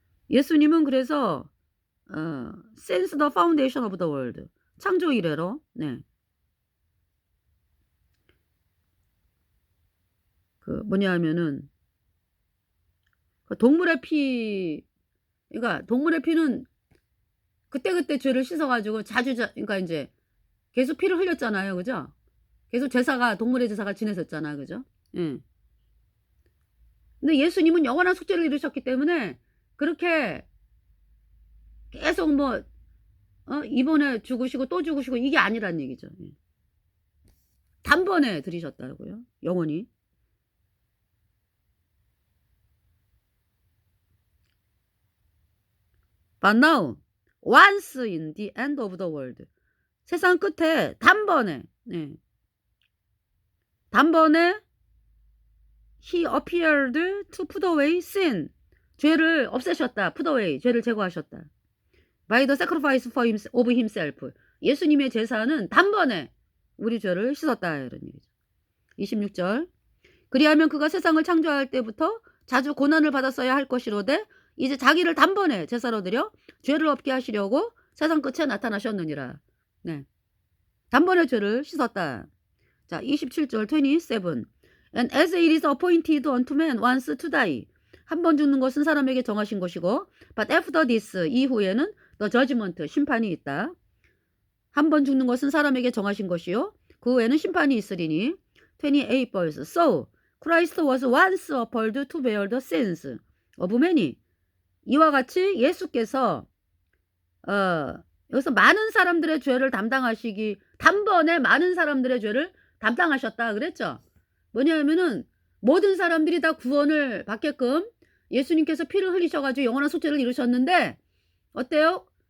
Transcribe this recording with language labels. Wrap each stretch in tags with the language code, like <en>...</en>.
<ko>예수님은 그래서</ko> <en>since the foundation of the world,</en> <ko>창조 이래로,</ko> <en>네.</en> <ko>그 뭐냐 하면은 동물의 피, 그러니까 동물의 피는 그때그때 죄를 씻어가지고 그러니까 이제 계속 피를 흘렸잖아요, 그죠? 계속 동물의 제사가 지냈었잖아, 그죠? 예. 근데 예수님은 영원한 속죄를 이루셨기 때문에 그렇게 계속 이번에 죽으시고 또 죽으시고 이게 아니란 얘기죠. 예. 단번에 들이셨다고요, 영원히.</ko> <en>But now, once in the end of the world.</en> <ko>세상 끝에 단번에, 네.</ko> <en>단번에 he appeared to put away sin.</en> <ko>죄를 없애셨다.</ko> <en>put away.</en> <ko>죄를 제거하셨다.</ko> <en>by the sacrifice of himself.</en> <ko>예수님의 제사는 단번에 우리 죄를 씻었다. 이런 얘기죠. 26절. 그리하면 그가 세상을 창조할 때부터 자주 고난을 받았어야 할 것이로되 이제 자기를 단번에 제사로 드려 죄를 없게 하시려고 세상 끝에 나타나셨느니라. 네. 단번에 죄를 씻었다. 자, 27절 27.</ko> <en>And as it is appointed unto man once to die.</en> <ko>한 번 죽는 것은 사람에게 정하신 것이고</ko> <en>but after this,</en> <ko>이후에는</ko> <en>the judgment,</en> <ko>심판이 있다. 한 번 죽는 것은 사람에게 정하신 것이요 그 후에는 심판이 있으리니 28 verse.</ko> <en>So Christ was once offered to bear the sins of many.</en> <ko>이와 같이 예수께서 여기서 많은 사람들의 죄를 단번에 많은 사람들의 죄를 담당하셨다 그랬죠. 뭐냐면은 모든 사람들이 다 구원을 받게끔 예수님께서 피를 흘리셔가지고 영원한 속죄를 이루셨는데 어때요?</ko>